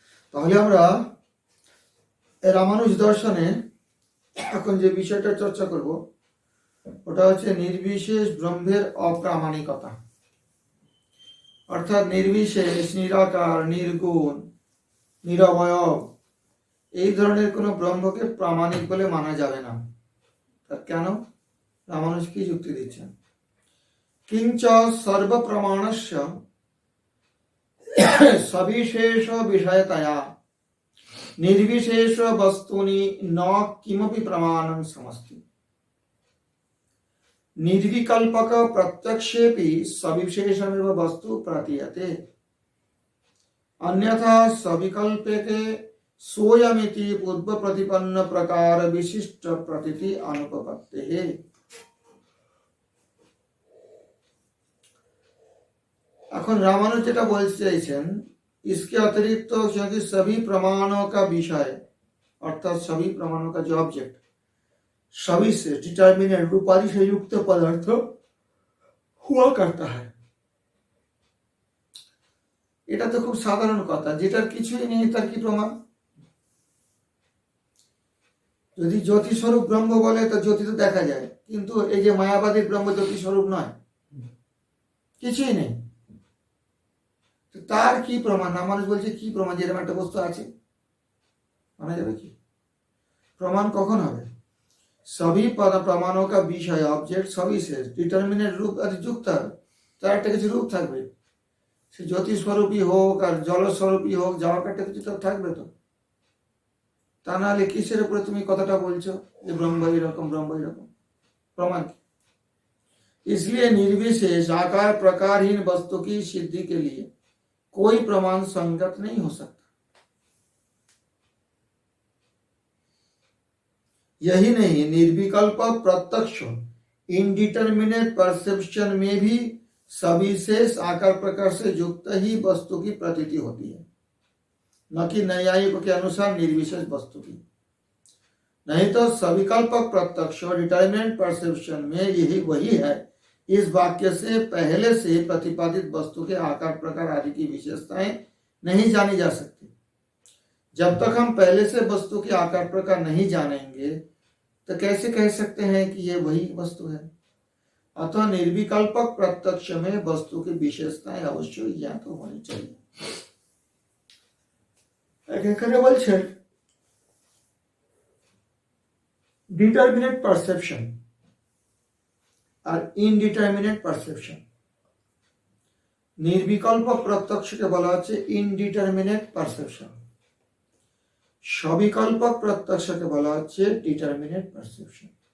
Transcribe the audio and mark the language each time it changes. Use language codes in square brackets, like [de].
[bn] তাহলে আমরা রামানুজ দর্শনে এখন যে বিষয়টা চর্চা করব ওটা হচ্ছে নির্বিশেষ ব্রহ্মের অপ্রামাণিকতা, অর্থাৎ নির্বিশেষ, নিরাকার, নির্গুণ, নিরবয়ব এই ধরনের কোনো ব্রহ্মকে প্রামাণিক বলে মানা যাবে না। তা কেন? রামানুজ কি যুক্তি দিচ্ছেন? [sa] কিঞ্চ সর্বপ্রমাণস্য সবিশেষ বিষয়তয়া নির্বিশেষ বস্তুনি ন কিমপি প্রমাণং সমস্তি निर्विकल्पक प्रत्यक्षेपि सविशेषमेव वस्तु प्रतीयते अन्यथा सविकल्पके सोयमिति पूर्व प्रतिपन्न प्रकार विशिष्ट प्रतीति अनुपपत्तेः। [bn] এখন রামানুজ যেটা বলতে চাইছেন, [hi] इसके अतिरिक्त क्योंकि सभी प्रमाणों का विषय अर्थात सभी प्रमाणों का जो ऑब्जेक्ट सभी से डिटर्मिनेंट रूपाधि से युक्त पदार्थ हुआ करता है। [bn] এটা তো খুব সাধারণ কথা, যেটার কিছুই নেই তার কি প্রমাণ? যদি জ্যোতি স্বরূপ ব্রহ্ম বলে তো জ্যোতি তো দেখা যায়, কিন্তু এই যে মায়াবাদী ব্রহ্ম জ্যোতি স্বরূপ নয়, কিছুই নেই, তার কি প্রমাণ? না মানুষ বলছে কি প্রমাণ যে এরকম একটা বস্তু আছে, মানা যাবে কি? প্রমাণ কখন হবে? [hi] सभी प्रमाणों का विषय ऑब्जेक्ट सभी से डिटर्मिनेट रूप युक्त है, [bn] তার একটা কিছু রূপ থাকবে, সে জ্যোতি স্বরূপই হোক আর জল স্বরূপই হোক, যাওয়ার একটা কিছু তো থাকবে। তো তা নাহলে কিসের উপরে তুমি কথাটা বলছো যে ব্রহ্ম এরকম ব্রহ্ম এরকম? প্রমাণ কি? [hi] इसलिए निर्विशेष आकार प्रकारहीन वस्तु की सिद्धि के लिए कोई प्रमाण संगत नहीं हो सकता। यही नहीं, निर्विकल्प प्रत्यक्ष इनडिटर्मिनेट परसेप्शन में भी सविशेष आकार प्रकार से युक्त ही वस्तु की प्रतीति होती है, न कि न्यायिक के अनुसार निर्विशेष वस्तु की। नहीं तो सविकल्प प्रत्यक्ष डिटर्मिनेट परसेप्शन में यही वही है। इस वाक्य से पहले से प्रतिपादित वस्तु के आकार प्रकार आदि की विशेषताएं नहीं जानी जा सकती। जब तक हम पहले से वस्तु के आकार प्रकार नहीं जानेंगे तो कैसे कह सकते हैं कि ये वही वस्तु है? अतः निर्विकल्पक प्रत्यक्ष में वस्तु की विशेषताएं अवश्य ज्ञात होनी चाहिए। [bn] বলছেন ডিটারমিনেট পারসেপশন আর ইনডিটারমিনেট পারসেপশন। নির্বিকল্প প্রত্যক্ষকে বলা হচ্ছে ইনডিটারমিনেট পারসেপশন, সবিকল্পক প্রত্যক্ষকে বলা হচ্ছে ডিটারমিনেট পারসেপশন।